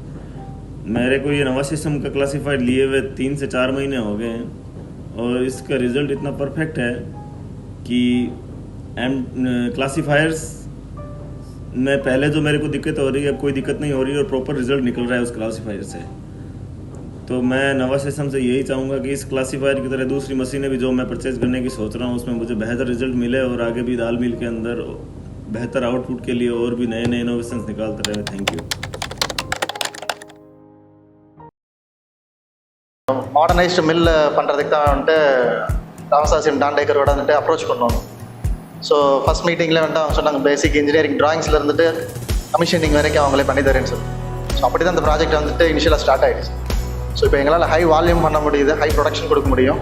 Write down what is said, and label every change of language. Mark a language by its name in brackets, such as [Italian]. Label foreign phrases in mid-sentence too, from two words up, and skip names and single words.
[Hindi] मेरे को ये नवासस्यम का क्लासीफायर लिए हुए 3 से 4 महीने हो गए हैं और इसका रिजल्ट इतना परफेक्ट है कि क्लासीफायर्स में पहले जो मेरे को दिक्कत हो रही है अब कोई दिक्कत नहीं हो रही है और [English] proper result [Hindi] निकल रहा है उस क्लासीफायर से। तो मैं नवासस्यम से यही चाहूँगा कि इस क्लासीफायर की तरह दूसरी मशीनें भी जो मैं परचेज करने की सोच रहा हूँ उसमें मुझे बेहतर रिजल्ट मिले और आगे भी दाल मिल के अंदर बेहतर आउटपुट के लिए और भी नए नए इनोवेशंस निकालते रहे। [English] Thank you. modernised mill [Tamil] பண்ணுறதுக்கு தான் வந்துட்டு நவசாசியம் டாண்டேக்கரோட வந்துட்டு அப்ரோச் பண்ணோம். [English] so first [Tamil] மீட்டிங்கில் வந்துட்டு அவங்க சொன்னாங்க [English] basic engineering [Tamil] ட்ராயிங்ஸில் இருந்துட்டு கமிஷனிங் வரைக்கும் அவங்களே பண்ணி தரேன்னு சொல்லி. ஸோ அப்படி தான் இந்த ப்ராஜெக்ட் வந்துட்டு இனிஷியலாக ஸ்டார்ட் ஆகிடுச்சு. ஸோ இப்போ எங்களால் [English] high volume [Tamil] பண்ண முடியுது, [English] high production [Tamil] கொடுக்க முடியும்.